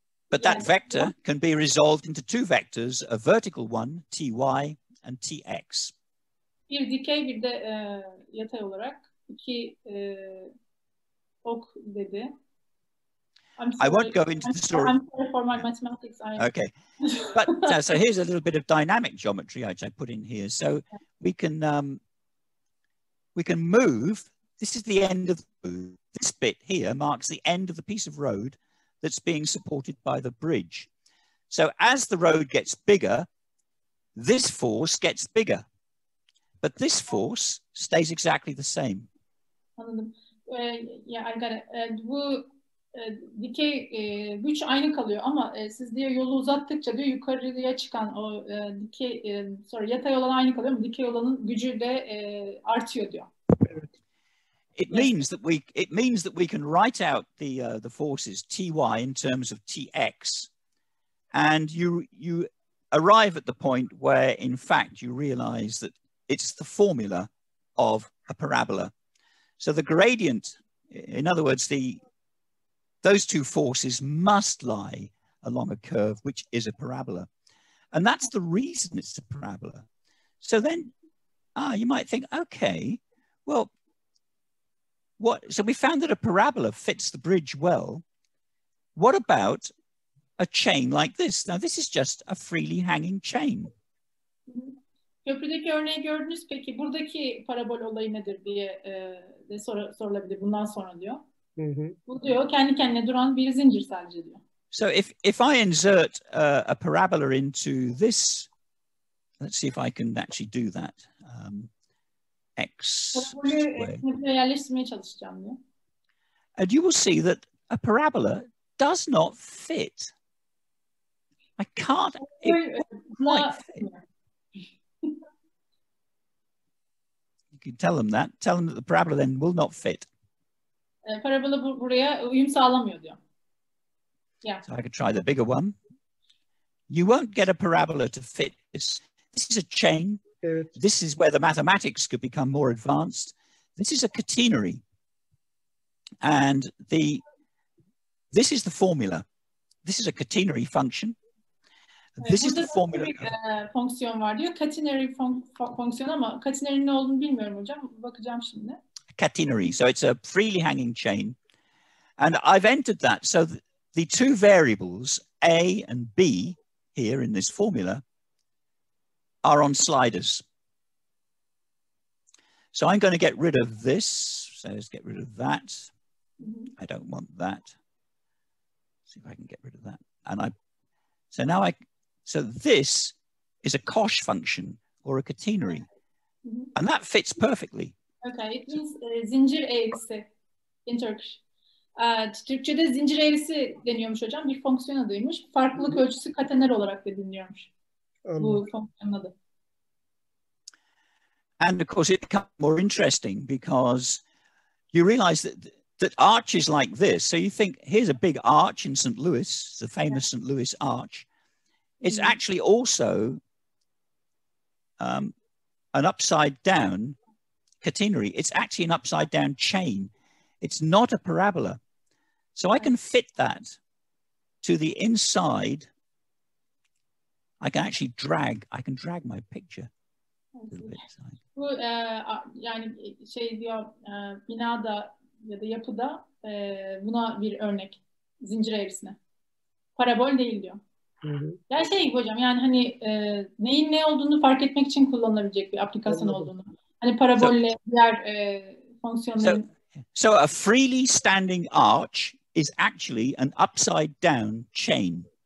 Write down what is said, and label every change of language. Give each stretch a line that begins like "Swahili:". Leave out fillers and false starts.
English: But that vector can be resolved into two vectors, a vertical one, ty, and tx.
Turkish: Bir dikey bir de yatay olarak iki ok dedi.
English: I won't go into the story. I'm sorry for my mathematics. Okay, but so here's a little bit of dynamic geometry which I put in here. So we can move. This is the end of the road. This bit here marks the end of the piece of road that's being supported by the bridge. So as the road gets bigger, this force gets bigger, but this force stays exactly the same.
Turkish: Anladım.
English: Yeah, I got it.
Turkish: Bu dikey güç aynı kalıyor ama siz diyor yolu uzattıkça diyor yukarıya çıkan o dikey yatay olan aynı kalıyor ama dikey olanın gücü de artıyor diyor.
English: It means that we can write out the forces ty in terms of tx, and you arrive at the point where in fact you realize that it's the formula of a parabola. So the gradient, in other words, those two forces must lie along a curve which is a parabola, and that's the reason it's a parabola. So then you might think, okay, well, so we found that a parabola fits the bridge well. What about a chain like this? Now this is just a freely hanging chain.
Turkish: Köprüdeki örneği gördünüz, peki buradaki parabol olayı nedir diye de sorulabilir bundan sonra diyor. Bu diyor kendi kendine duran bir zincir sadece diyor.
English: So if I insert a parabola into this, let's see if I can actually do that. X
Turkish: yerleştirmeye çalışacağım diyor.
English: And you will see that a parabola does not fit. I can't. It quite fit. You can tell them that. Tell them that the parabola then will not fit.
Turkish: Parabola buraya uyum sağlamıyor diyor.
English: Yeah. So I could try the bigger one. You won't get a parabola to fit this. This is a chain. This is where the mathematics could become more advanced. This is a catenary. And this is the formula. This is a catenary function. This is the formula.
Turkish: Fonksiyon var diyor. Catenary fonksiyon ama catenary'nin ne olduğunu bilmiyorum hocam. Bakacağım şimdi.
English: Catenary. So it's a freely hanging chain. And I've entered that. So the two variables, A and B, here in this formula, are on sliders. So I'm going to get rid of this. So let's get rid of that. I don't want that. See if I can get rid of that. And so this is a cosh function or a catenary. And that fits perfectly. Okay, it means zincir eğrisi in Turkish.
Turkish: Türkçe'de zincir eğrisi deniyormuş hocam. Bir fonksiyon adıymış. Farklılık ölçüsü katener olarak da biliniyormuş. Bu fonksiyonun adı.
English: And of course it becomes more interesting because you realize that arches like this, so you think here's a big arch in St. Louis, the famous St. Louis arch. It's actually also an upside down catenary. It's actually an upside down chain. It's not a parabola. So I can fit that to the inside. I can actually drag my picture a little bit aside.
Turkish: Bu yani şey diyor binada ya da yapıda buna bir örnek zincir eğrisine. Parabol değil diyor. Yani şey gibi hocam yani hani neyin ne olduğunu fark etmek için kullanılabilecek bir aplikasyon olduğunu. Hani parabolle diğer fonksiyonların.
English: So a freely standing arch is actually an upside down chain.